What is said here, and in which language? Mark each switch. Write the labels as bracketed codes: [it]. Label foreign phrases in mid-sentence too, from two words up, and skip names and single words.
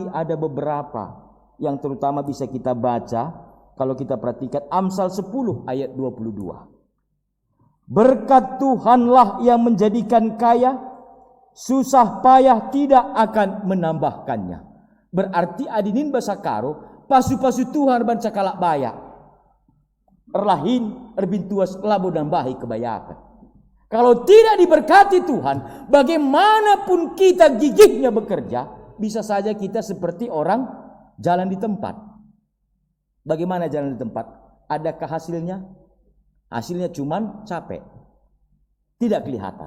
[id] Ada beberapa yang terutama bisa kita baca kalau kita perhatikan Amsal 10 ayat 22. Berkat Tuhanlah yang menjadikan kaya, susah payah tidak akan menambahkannya. [btx] Berarti adinin basakaro pasu-pasu Tuhan bancakalak bayak. Erlahin erbintuas labo nambahi kebayakan. [id] Kalau tidak diberkati Tuhan, bagaimanapun kita gigihnya bekerja, bisa saja kita seperti orang jalan di tempat. Bagaimana jalan di tempat? Adakah hasilnya? Hasilnya cuman capek, tidak kelihatan.